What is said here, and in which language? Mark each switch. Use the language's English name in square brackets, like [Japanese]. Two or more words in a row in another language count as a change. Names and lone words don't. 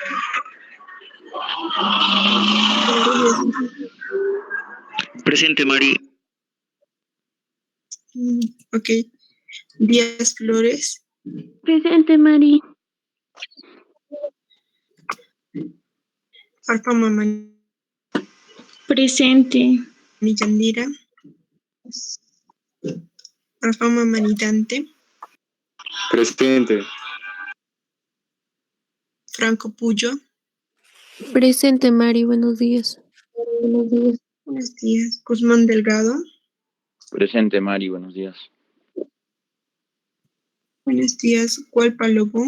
[Spanish] Presente, Mari. Ok. Díaz Flores. Presente, Mari. Farfama Mani Presente. Yandira. Farfama Manitante. Presente. Franco Puyo. Presente, Mari, buenos días. Buenos días. Guzmán Delgado. Presente, Mari, buenos días. Buenos días. Hualpa Lobo.